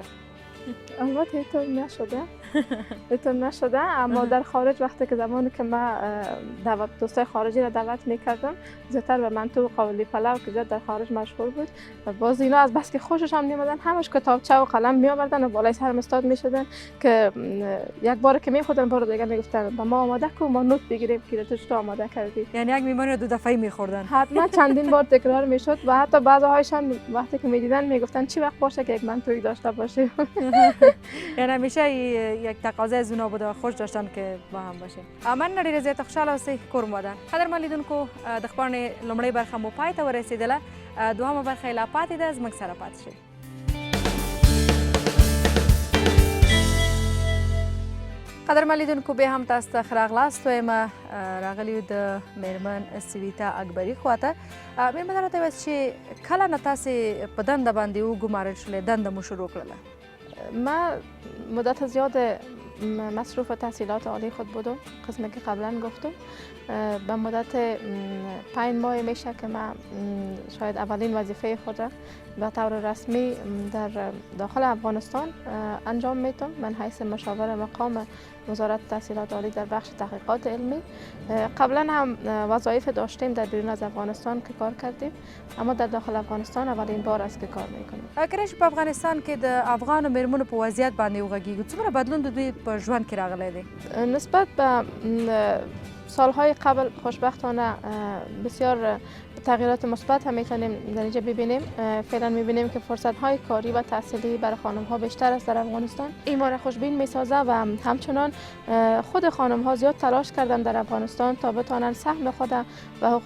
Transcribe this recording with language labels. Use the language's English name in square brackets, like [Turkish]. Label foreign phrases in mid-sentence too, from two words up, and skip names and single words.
[Persian] البته اینطور نشده اما در خارج وقتی که زمانی که من دوستای خارجی را دعوت میکردم زیادتر به منتو قابلی پلو که زیاد در خارج مشهور بود و باز اینا از بس که خوشش هم میامدن همش کتابچه و قلم میآوردن و بالای سرم استاد میشدن که یک بار که میخوردن بار دیگه میگفتن با ما آماده کو ما نوت بگیریم که تو آماده کردی. یعنی یک میمانی رو دو دفعه میخوردن؟ حتما چندین بار تکرار میشد و حتی بعضی‌هایش هم وقتی که میدیدن میگفتن چی وقت باشه که یک منتوی داشته باشه. یعنی همیشه یک تقاضا از اونا بوده و خوش داشتن که با هم باشه. [Pashto] من ډیره زیاته خوشحاله اوسئ کور مو ودان. قدرمن لیدونکو د خپرونې لومړۍ برخه مو پای ته ورسېدله، دوهمه برخه یې لا پاتې ده، زموږ سره پاتې شئ. قدرمن لیدونکو بیا هم تاسو ته ښه راغلاست. وایم راغلي یو د میرمن سویتا اکبري خواته. میرمن راته ووایاست چې کله نه تاسې په دنده باندې وګمارل شولې، دنده مو شروع کړله؟ [Persian] ما مدت زیاد مصروف تحصیلات عالی خود بودم، قسمی که قبلا گفتم. به مدت 5 ماه میشه که من شاید اولین وظیفه خود را به طور رسمی در داخل افغانستان انجام میدم. من حیث مشاور مقام وزارت تحصیلات عالی در بخش تحقیقات علمی. قبلا هم وظایف داشتیم در بیرون از افغانستان که کار کردیم اما در داخل افغانستان اولین بار است که کار میکنیم. [Pashto] کله چې په افغانستان کې د افغان میرمنو په وضعیت باندې وغږیږو څومره بدلون د دوی په ژوند کې راغلی دی؟ [Persian] نسبت به سالهای قبل خوشبختانه بسیار تغییرات مثبت هم میتونیم در اینجا ببینیم. فعلا میبینیم که فرصت‌های کاری و تحصیلی برای خانم‌ها بیشتر است در افغانستان. این ما را خوشبین میسازه و همچنان خود خانم‌ها زیاد تلاش کردن در افغانستان تا بتوانند سهم خود و حقوق